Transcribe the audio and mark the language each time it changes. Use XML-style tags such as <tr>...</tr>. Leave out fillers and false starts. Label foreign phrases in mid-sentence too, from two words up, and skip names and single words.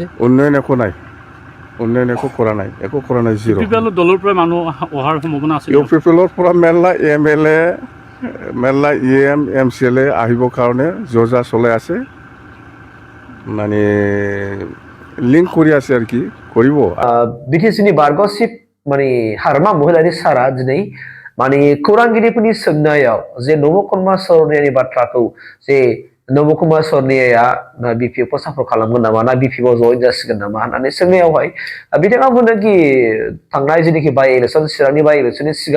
<as>উন্নয়ন একো নাই উন্নয়ন একো কৰা নাই জিৰ' ইউপিপিএলৰ দলৰ পৰা মানুহ অহাৰ সম্ভাৱনা আছে ইউপিপিএলৰ পৰা মেলা এমএলএ মেলা ইএম এমচিএলএ আহিবৰ কাৰণে যোজা চলাই আছে মানে লিংক কৰি আছে আৰু কি কৰিব</as> <brx>बिटिसिनि बारग'सिप माने हारमा महिलारि सारा दिनै माने खौरांगिरिफोरनि सोंनायाव जे नब'कुमार शरणीयानि बाथ्राखौ जे नब'कुमार शरणीया बिपिएफ सापर्ट खालामगोन नामा ना बिपिएफ जइन जासिगोन नामा होननानै सोंनायावहाय बिथाङा बुंदों कि थांनाय जेनाखि</brx> <en>by election</en> <brx>चिरांनि</brx> <en>by election</en> <brx>सिगां</brx>